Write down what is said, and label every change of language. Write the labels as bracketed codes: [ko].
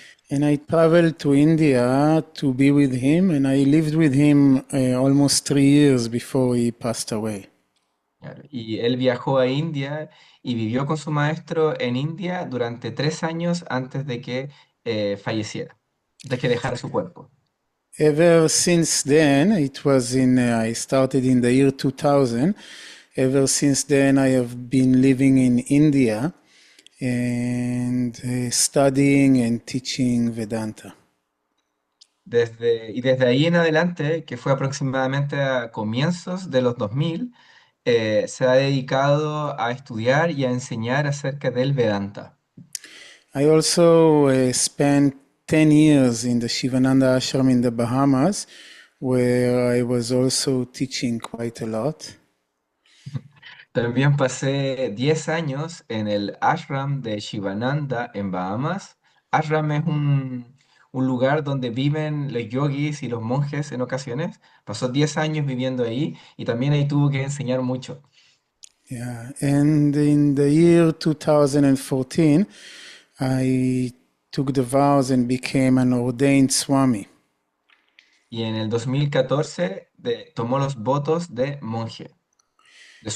[en] And I traveled to India to be with him, and I lived with him almost 3 years before he passed away. [es] Claro. Y él viajó a India y vivió con su maestro en India durante 3 años antes de que falleciera, de que dejara su cuerpo. [en] Ever since then, it was I started in the year 2000. Ever since then, I have been living in India and studying and teaching Vedanta. [es] Desde ahí en adelante, que fue aproximadamente a comienzos de los 2000, se ha dedicado a estudiar y a enseñar acerca del Vedanta. [en] I also spent 10 years in the Shivananda ashram in the Bahamas, where I was also teaching quite a lot. [es] También pasé 10 años en el ashram de Shivananda en Bahamas. Ashram es un lugar donde viven los yogis y los monjes en ocasiones. Pasó 10 años viviendo ahí y también ahí tuvo que enseñar mucho. [en] Yeah, and in the year 2014, I took the vows and became an ordained Swami. [es] Y en el 2014 tomó los votos de monje, de